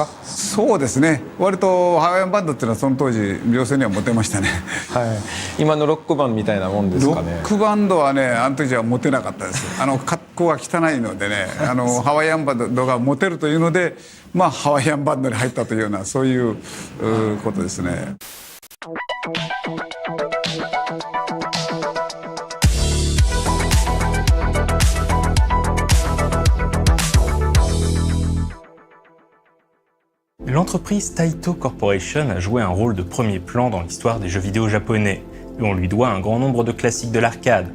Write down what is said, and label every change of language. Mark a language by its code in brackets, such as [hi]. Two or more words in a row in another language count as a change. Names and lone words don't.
[ja] そうですね、割とハワイアンバンドっていうのはその当時女性にはモテましたね。はい、今のロックバンドみたいなもんですかね？ロックバンドはね、あの時はモテなかったです。格好が汚いのでね、ハワイアンバンドがモテるというので、ハワイアンバンドに入ったというようなそういうことですね。 [fr] L'entreprise Taito Corporation a joué un rôle de premier plan dans l'histoire des jeux vidéo japonais, et on lui doit un grand nombre de classiques de l'arcade.